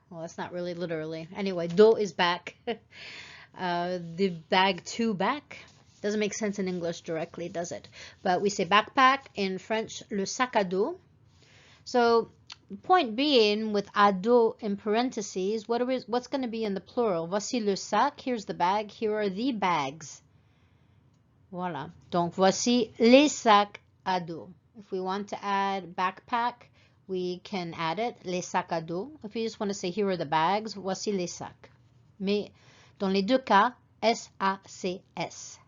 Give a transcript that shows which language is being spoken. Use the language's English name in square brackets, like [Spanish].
[English] Well, that's not really literally. Anyway, dos is back. The bag to back. Doesn't make sense in English directly, does it? But we say backpack. In French, le sac à dos. So, point being, with à dos in parentheses, what's going to be in the plural? [French] Voici le sac. [English] Here's the bag. Here are the bags. Voilà. [French] Donc, voici les sacs à dos. [English] If we want to add backpack, we can add it, les sacs à dos. If you just want to say, here are the bags, [French] voici les sacs. Mais dans les deux cas, S-A-C-S.